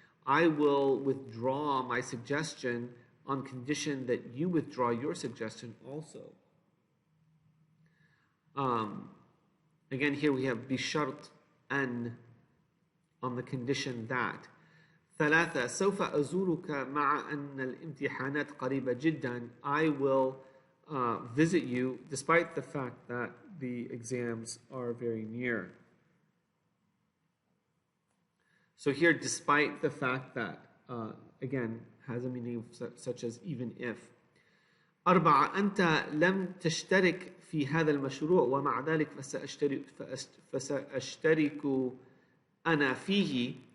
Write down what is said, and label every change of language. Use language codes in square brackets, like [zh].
[en] I will withdraw my suggestion on condition that you withdraw your suggestion also. Again, here we have [ar] بشرط أن, [en] on the condition that. [ar] ثلاثة, سوف أزورك مع أن الامتحانات قريبة جدا. [en] I will visit you despite the fact that the exams are very near. So here, despite the fact that, again, has a meaning such as even if. [ar] أربعة, أنت لم تشترك في هذا المشروع ومع ذلك فسأشترك أنا فيه.